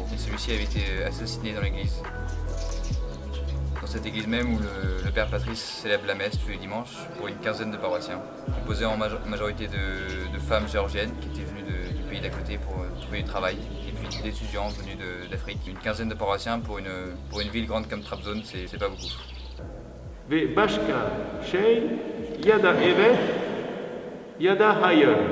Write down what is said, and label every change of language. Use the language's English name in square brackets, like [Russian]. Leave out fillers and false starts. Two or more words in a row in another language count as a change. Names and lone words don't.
[French] Et celui-ci avait été assassiné dans l'église. Dans cette église même où le père Patrice célèbre la messe tous les dimanches pour une quinzaine de paroissiens, composés en majorité de femmes géorgiennes qui étaient venues du pays d'à côté pour trouver du travail. Des étudiants venus d'Afrique. Une quinzaine de paroissiens pour une ville grande comme Trabzon, c'est pas beaucoup. [Turkish] Ve başka şey ya da evet ya da hayır.